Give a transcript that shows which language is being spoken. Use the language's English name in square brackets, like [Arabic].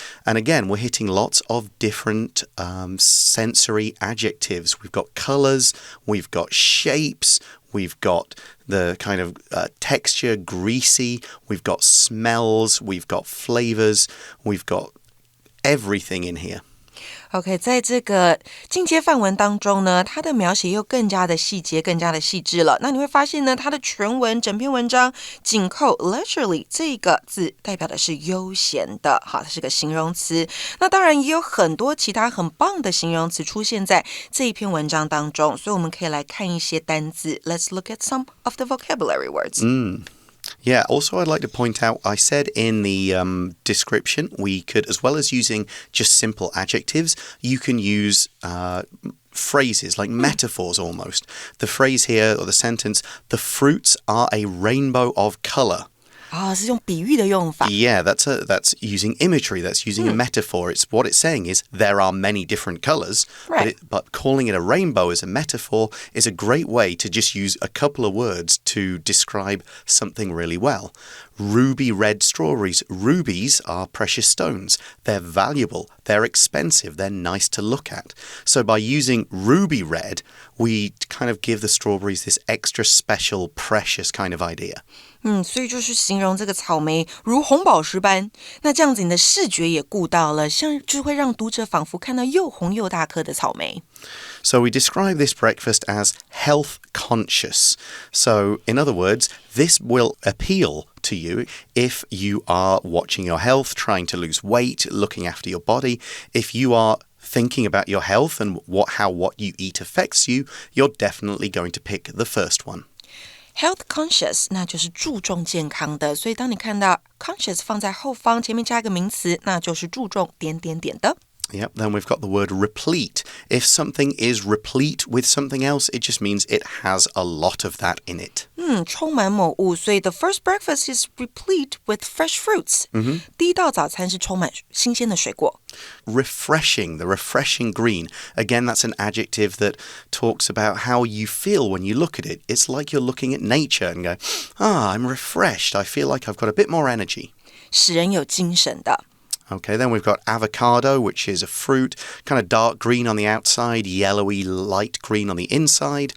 [English] And again, we're hitting lots of different sensory adjectives. We've got colours, we've got shapes, we've got the kind of texture, greasy, we've got smells, we've got flavours, we've got everything in here. [Chinese] OK， 在这个进阶范文当中呢，它的描写又更加的细节，更加的细致了。那你会发现呢，它的全文整篇文章紧扣 leisurely 这个字，代表的是悠闲的，好，它是个形容词。那当然也有很多其他很棒的形容词出现在这一篇文章当中，所以我们可以来看一些单字。 [English] Let's look at some of the vocabulary words. Yeah, also I'd like to point out, I said in the description, we could, as well as using just simple adjectives, you can use phrases, like metaphors almost. The phrase here, or the sentence, the fruits are a rainbow of colour. [Chinese] 是用比喻的用法。 [English] Yeah, that's using imagery. That's using a metaphor. It's what it's saying is there are many different colors, Right. but calling it a rainbow as a metaphor is a great way to just use a couple of words to describe something really well. Ruby red strawberries. Rubies are precious stones. They're valuable. They're expensive. They're nice to look at. So by using ruby red, we kind of give the strawberries this extra special, precious kind of idea. [Chinese] 所以就是形容这个草莓如红宝石般，那这样子你的视觉也顾到了，像就会让读者仿佛看到又红又大颗的草莓。 [English] So we describe this breakfast as health conscious. So in other words, this will appeal to you if you are watching your health, trying to lose weight, looking after your body. If you are thinking about your health and how what you eat affects you, you're definitely going to pick the first one. [Chinese] Health conscious 那就是注重健康的，所以当你看到 conscious 放在后方，前面加一个名词，那就是注重点点点的。 [English] Yep, then we've got the word replete. If something is replete with something else, it just means it has a lot of that in it. [Chinese] 充满某物，所以 [English] the first breakfast is replete with fresh fruits. [Chinese] 第一道早餐是充满新鲜的水果。 [English] Refreshing, the refreshing green. Again, that's an adjective that talks about how you feel when you look at it. It's like you're looking at nature and go, I'm refreshed. I feel like I've got a bit more energy. [Chinese] 使人有精神的。 [English] Okay, then we've got avocado, which is a fruit, kind of dark green on the outside, yellowy light green on the inside.